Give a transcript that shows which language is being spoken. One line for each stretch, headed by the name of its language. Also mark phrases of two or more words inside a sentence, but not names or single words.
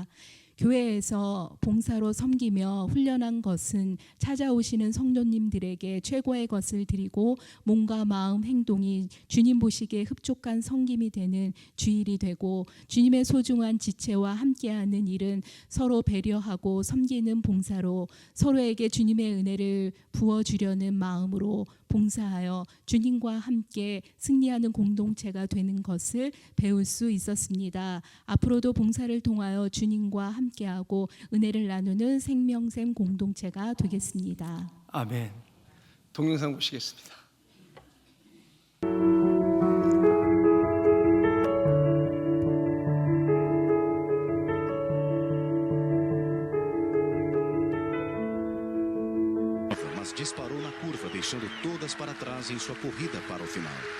Korean: 교회에서 봉사로 섬기며 훈련한 것은 찾아오시는 성도님들에게 최고의 것을 드리고 몸과 마음, 행동이 주님 보시기에 흡족한 섬김이 되는 주일이 되고, 주님의 소중한 지체와 함께하는 일은 서로 배려하고 섬기는 봉사로 서로에게 주님의 은혜를 부어주려는 마음으로 봉사하여 주님과 함께 승리하는 공동체가 되는 것을 배울 수 있었습니다. 앞으로도 봉사를 통하여 주님과 함께하고 은혜를 나누는 생명샘 공동체가 되겠습니다. 아멘. 동영상 보시겠습니다.
Portuguese: Mas disparou na curva, deixando todas para trás em sua corrida para o final.